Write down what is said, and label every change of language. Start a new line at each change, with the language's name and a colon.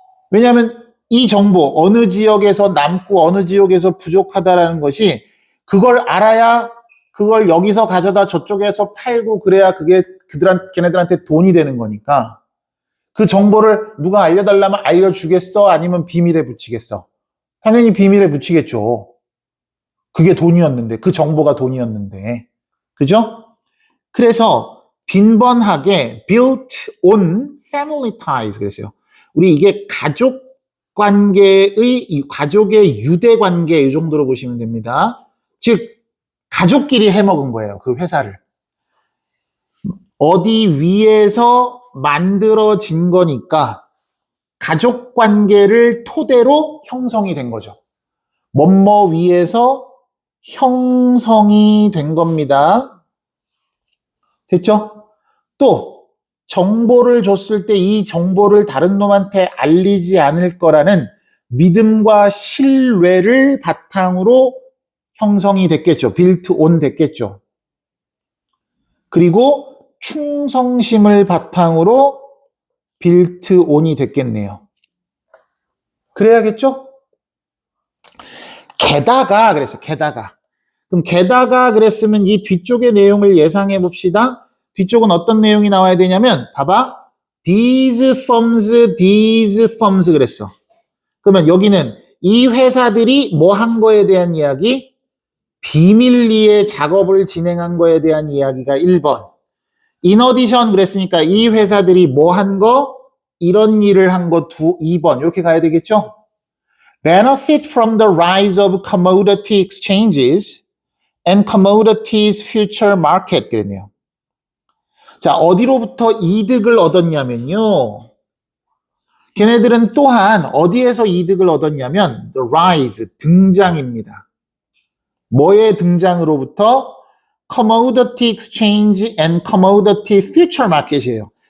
Korean: 왜냐하면 이 정보, 어느 지역에서 남고 어느 지역에서 부족하다라는 것이 그걸 알아야 그걸 여기서 가져다 저쪽에서 팔고 그래야 그게 걔네들한테 돈이 되는 거니까 그 정보를 누가 알려달라면 알려주겠어? 아니면 비밀에 붙이겠어? 당연히 비밀에 붙이겠죠. 그게 돈이었는데, 그 정보가 돈이었는데. 그죠? 그래서 빈번하게
English: built on family ties
Korean: 그랬어요. 우리 이게 가족 관계의, 가족의 유대 관계 이 정도로 보시면 됩니다. 즉, 가족끼리 해먹은 거예요. 그 회사를. 어디 위에서 만들어진 거니까 가족 관계를 토대로 형성이 된 거죠. 뭐뭐 위에서 형성이 된 겁니다. 됐죠? 또 정보를 줬을 때 이 정보를 다른 놈한테 알리지 않을 거라는 믿음과 신뢰를 바탕으로 형성이 됐겠죠.
English: built on
Korean: 됐겠죠. 그리고 충성심을 바탕으로
English: built on
Korean: 이 됐겠네요. 그래야겠죠? 게다가 그랬어요. 그럼 게다가 그랬으면 이 뒤쪽의 내용을 예상해 봅시다. 뒤쪽은 어떤 내용이 나와야 되냐면 봐봐.
English: these firms
Korean: 그랬어. 그러면 여기는 이 회사들이 뭐 한 거에 대한 이야기? 비밀리에 작업을 진행한 거에 대한 이야기가 1번.
English: in addition
Korean: 그랬으니까 이 회사들이 뭐 한 거? 이런 일을 한 거 2번. 이렇게 가야 되겠죠?
English: benefit from the rise of commodity exchanges and commodities future market
Korean: 그랬네요. 자, 어디로부터 이득을 얻었냐면요. 걔네들은 또한 어디에서 이득을 얻었냐면
English: the rise,
Korean: 등장입니다. 뭐의 등장으로부터?
English: commodity exchange and commodity future market이에요.